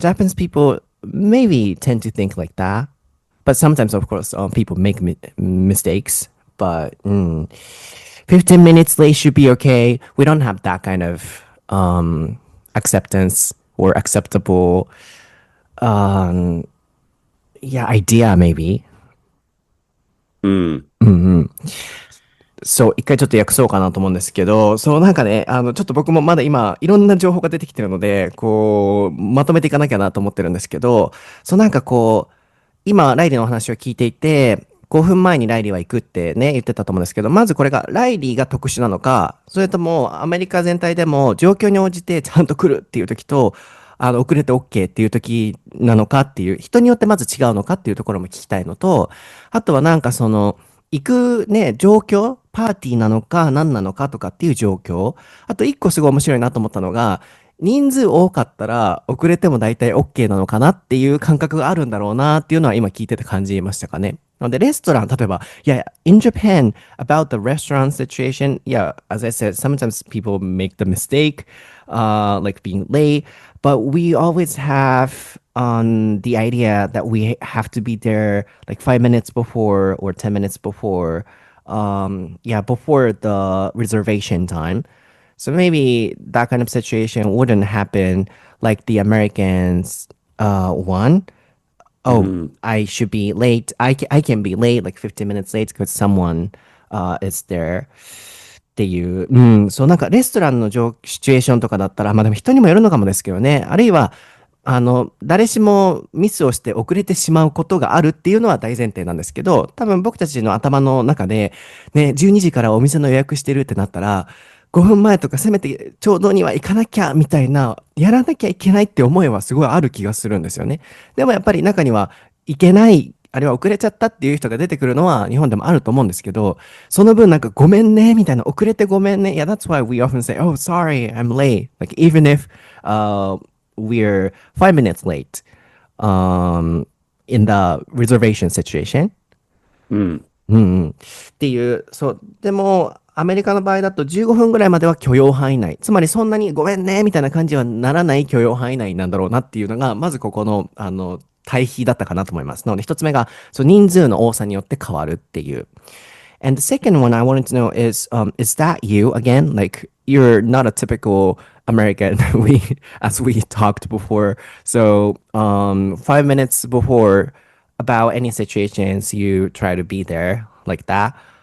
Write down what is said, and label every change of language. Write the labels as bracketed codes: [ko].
[en] Japanese people maybe tend to think like that, but sometimes, of course, people make mistakes. But 15 minutes late should be okay. We don't have that kind of acceptance or acceptable, yeah, idea maybe. mm, [ja] そう、一回ちょっと訳そうかなと思うんですけど、そうなんかね、ちょっと僕もまだ今、いろんな情報が出てきてるので、こう、まとめていかなきゃなと思ってるんですけど、そうなんかこう、今、ライリーのお話を聞いていて、5分前にライリーは行くってね、言ってたと思うんですけど、まずこれが、ライリーが特殊なのか、それとも、アメリカ全体でも状況に応じてちゃんと来るっていう時と、遅れて OK っていう時なのかっていう、人によってまず違うのかっていうところも聞きたいのと、あとはなんかその、行くね、状況、パーティーなのか何なのかとかっていう状況。あと一個すごい面白いなと思ったのが、人数多かったら遅れても大体 OK なのかなっていう感覚があるんだろうなっていうのは今聞いてて感じましたかね。なので、レストラン、例えば、 [en] yeah, in Japan, about the restaurant situation, yeah, as I said, sometimes people make the mistake, like being late, but we always have on the idea that we have to be there like 5 minutes before or 10 minutes before, yeah, before the reservation time. So maybe that kind of situation wouldn't happen like the Americans one. Oh, mm, I should be late. I can be late, like 15 minutes late because someone is there. [ja] っていう、うん、そうなんかレストランのシチュエーションとかだったら、まあでも人にもよるのかもですけどね。あるいは、誰しもミスをして遅れてしまうことがあるっていうのは大前提なんですけど、多分僕たちの頭の中で、ね、12時からお店の予約してるってなったら、5分前とかせめてちょうどには行かなきゃみたいな、やらなきゃいけないって思いはすごいある気がするんですよね。でもやっぱり中には行けない、あるいは遅れちゃったっていう人が出てくるのは日本でもあると思うんですけど、その分なんかごめんねみたいな、遅れてごめんね。 [en] Yeah, that's why we often say, oh, sorry, I'm late. Like even if, we're 5 minutes late um, in the reservation situation. [ja] うん。うんうん。っていう、そう。でも、アメリカの場合だと15分ぐらいまでは許容範囲内。つまりそんなにごめんね、みたいな感じはならない許容範囲内なんだろうなっていうのが、まずここの、対比だったかなと思います。なので、一つ目が、そう、人数の多さによって変わるっていう。 [en] And the second one I wanted to know is that you again? Like, you're not a typical American, as we talked before. So, 5 minutes before, about any situations you try to be there like that.